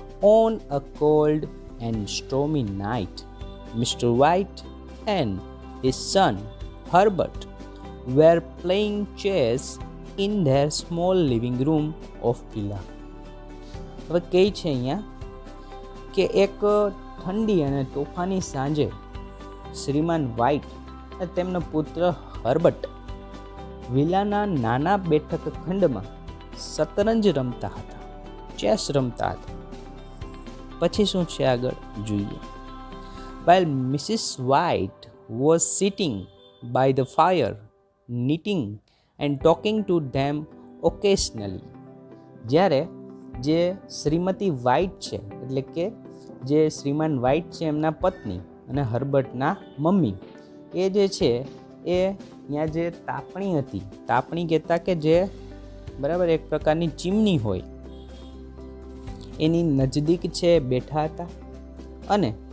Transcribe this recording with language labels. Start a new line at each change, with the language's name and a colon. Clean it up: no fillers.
English: On a cold and stormy night, Mr. White and his son Herbert were playing chess in their small living room of villa.
Gujarati: હવે કહે છે અહીંયા કે એક ઠંડી અને તોફાની સાંજે શ્રીમાન વ્હાઇટ અને તેમનો પુત્ર હર્બર્ટ વિલાના નાના બેઠક ખંડમાં શતરંજ રમતા હતા, ચેસ રમતા હતા. પછી શું છે આગળ જોઈએ.
English: While Mrs. White was sitting by the fire, knitting and talking to them occasionally.
Gujarati: જ્યારે જે શ્રીમતી વ્હાઇટ છે એટલે કે જે શ્રીમાન વ્હાઇટ છે એમના પત્ની અને હર્બર્ટના મમ્મી, એ જે છે એ ત્યાં જે તાપણી હતી, તાપણી કહેતા કે જે બરાબર એક પ્રકારની ચીમની હોય એની નજદીક છે બેઠા હતા, અને